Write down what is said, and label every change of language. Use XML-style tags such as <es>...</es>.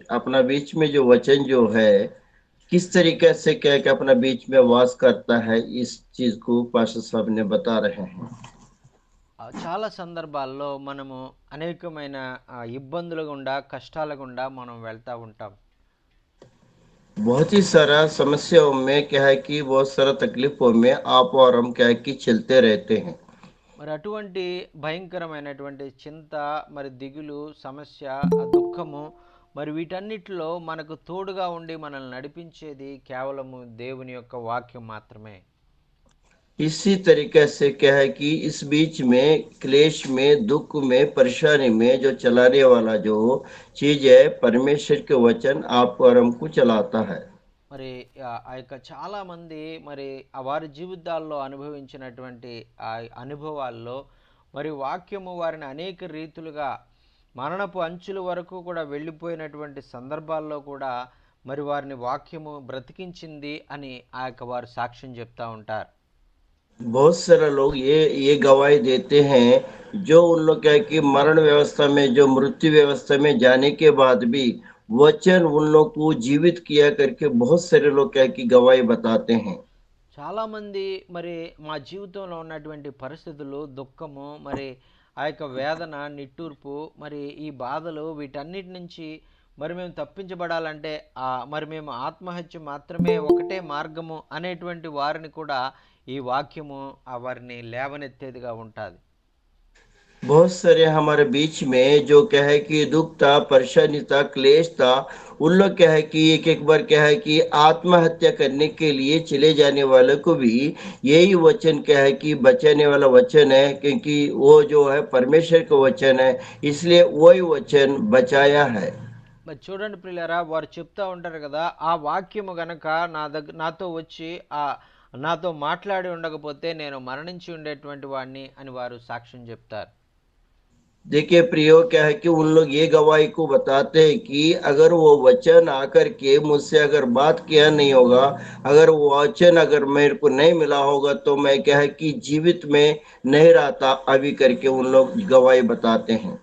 <hi>अपना बीच में जो वचन जो है किस तरीके से क्या है कि अपना बीच में वास करता है, इस चीज को पास्टर साहब ने बता रहे हैं।</hi> <te>చాలా సందర్భాల్లో మనము అనేకమైన ఇబ్బందులు గుండా కష్టాల గుండా మనం వెళ్తూ ఉంటాం.</te> <hi>बहुत ही सारा समस्याओं में क्या है कि बहुत सारा तकलीफों में आप और हम क्या है कि चलते रहते हैं।</hi> <te>మరి అటువంటి భయంకరమైనటువంటి చింత, మరి దిగులు, సమస్య, ఆ దుఃఖము, మరి వీటన్నిటిలో మనకు తోడుగా ఉండి మనల్ని నడిపించేది కేవలము దేవుని యొక్క వాక్యం మాత్రమే.</te> <hi>इसी तरीके से क्या है कि इस बीच में क्लेश में, दुख में, परेशानी में जो चलाने वाला जो चीज है, परमेश्वर के वचन आप और हमको चलाता है।</hi> <te>మరి ఆ యొక్క చాలామంది మరి వారి జీవితాల్లో అనుభవించినటువంటి ఆ అనుభవాల్లో మరి వాక్యము వారిని అనేక రీతులుగా మరణపు అంచుల వరకు కూడా వెళ్ళిపోయినటువంటి సందర్భాల్లో కూడా మరి వారిని వాక్యము బ్రతికించింది అని ఆ యొక్క వారు సాక్ష్యం చెప్తా ఉంటారు.</te> <hi>बहुत सारे लोग ये गवाही देते हैं, जो उन लोग क्या है कि मरण व्यवस्था में, जो मृत्यु व्यवस्था में जाने के बाद भी वचन उन लोग को जीवित किया करके बहुत सारे लोग क्या है कि गवाही बताते हैं।</hi> <te>చాలామంది మరి మా జీవితంలో ఉన్నటువంటి పరిస్థితులు, దుఃఖము, మరి ఆ యొక్క వేదన, నిట్టూర్పు, మరి ఈ బాధలు వీటన్నిటి నుంచి మరి మేము తప్పించబడాలంటే మరి మేము ఆత్మహత్య మాత్రమే ఒకటే మార్గము అనేటువంటి వారిని కూడా ఈ వాక్యము వారిని లేవనెత్తేదిగా ఉంటుంది.</te> <hi>बहुत सारे हमारे बीच में जो क्या है कि दुख था, परेशानी था, क्लेश था, उन लोग क्या है कि एक-एक बार क्या है कि आत्महत्या करने के लिए चले जाने वाले को भी यही वचन क्या है कि बचाने वाला वचन है, क्योंकि वो जो है परमेश्वर का वचन है, इसलिए वही वचन बचाया है।</hi> <te>మరి చూడండి ప్రియులారా, వారు చెప్తా ఉంటారు కదా, ఆ వాక్యము గనక నాతో వచ్చి నాతో మాట్లాడి ఉండకపోతే నేను మరణించి ఉండేటువంటి వాడిని అని వారు సాక్ష్యం చెప్తారు.</te> <hi>देखिए प्रियो, क्या है कि उन लोग ये गवाही को बताते हैं कि अगर वो वचन आकर के मुझसे अगर बात किया नहीं होगा, अगर वो वचन अगर मेरे को नहीं मिला होगा, तो मैं क्या है कि जीवित में नहीं रहता अभी करके उन लोग गवाही बताते हैं।</hi>